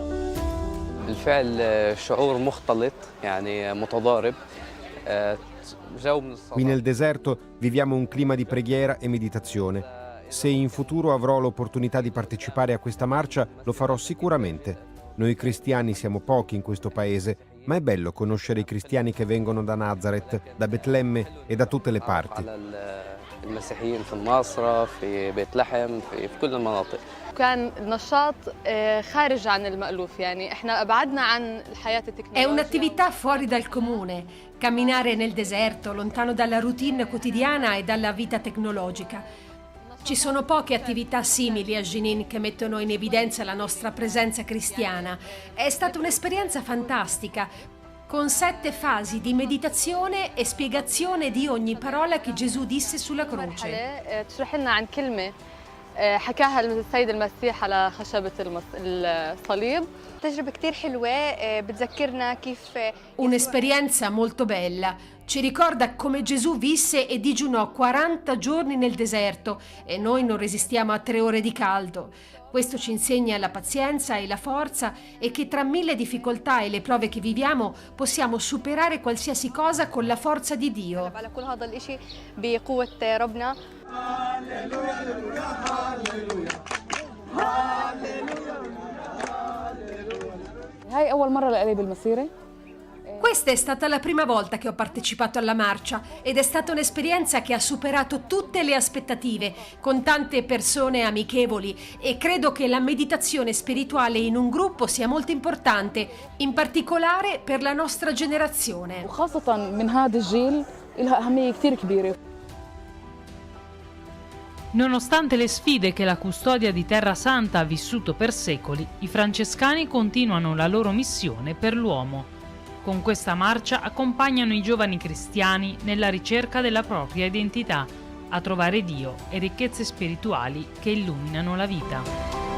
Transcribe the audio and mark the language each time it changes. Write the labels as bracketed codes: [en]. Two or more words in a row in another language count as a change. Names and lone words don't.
[it] Qui nel deserto viviamo un clima di preghiera e meditazione. Se in futuro avrò l'opportunità di partecipare a questa marcia, lo farò sicuramente. Noi cristiani siamo pochi in questo paese, ma è bello conoscere i cristiani che vengono da Nazareth, da Betlemme e da tutte le parti. [ar] المسيحيين في الناصرة في بيت لحم في كل المناطق. كان نشاط خارج عن المألوف يعني احنا أبعدنا عن الحياة التكنولوجية. [it] È un'attività fuori dal comune, camminare nel deserto, lontano dalla routine quotidiana e dalla vita tecnologica. Ci sono poche attività simili a Jenin che mettono in evidenza la nostra presenza cristiana. È stata un'esperienza fantastica, con 7 fasi di meditazione e spiegazione di ogni parola che Gesù disse sulla croce. [ar] تشرح لنا عن كلمة حكاها السيد المسيح على خشبة الصليب. تجربة كتير حلوة بتذكرنا كيف. [it] Un'esperienza molto bella. Ci ricorda come Gesù visse e digiunò 40 giorni nel deserto e noi non resistiamo a 3 ore di caldo. Questo ci insegna la pazienza e la forza e che tra 1000 difficoltà e le prove che viviamo possiamo superare qualsiasi cosa con la forza di Dio. [ar] هاي أول مرة لإلي بالمسيرة. [it] Questa è stata la prima volta che ho partecipato alla marcia ed è stata un'esperienza che ha superato tutte le aspettative, con tante persone amichevoli, e credo che la meditazione spirituale in un gruppo sia molto importante, in particolare per la nostra generazione. [ar] وخاصة من هذا الجيل لها أهمية كتير كبيرة. [it] Nonostante le sfide che la custodia di Terra Santa ha vissuto per secoli, i francescani continuano la loro missione per l'uomo. Con questa marcia accompagnano i giovani cristiani nella ricerca della propria identità, a trovare Dio e ricchezze spirituali che illuminano la vita.